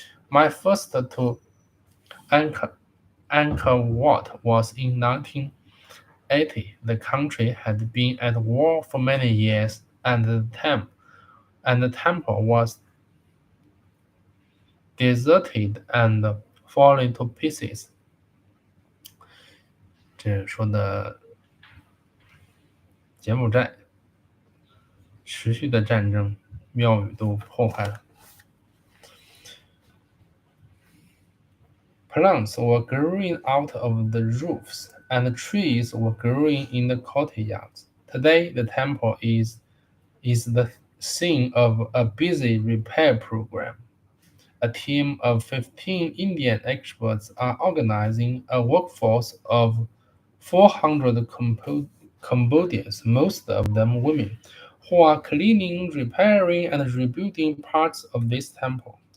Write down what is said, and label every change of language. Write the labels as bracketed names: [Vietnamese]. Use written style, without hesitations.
[English] My first to Angkor Wat was in 1980. The country had been at war for many years, and the temple was deserted and falling to pieces. [Chinese] 这说的柬埔寨持续的战争，庙宇都破坏了。 [English] Plants were growing out of the roofs, and trees were growing in the courtyards. Today, the temple is the scene of a busy repair program. A team of 15 Indian experts are organizing a workforce of 400 Cambodians, most of them women, who are cleaning, repairing, and rebuilding parts of this temple.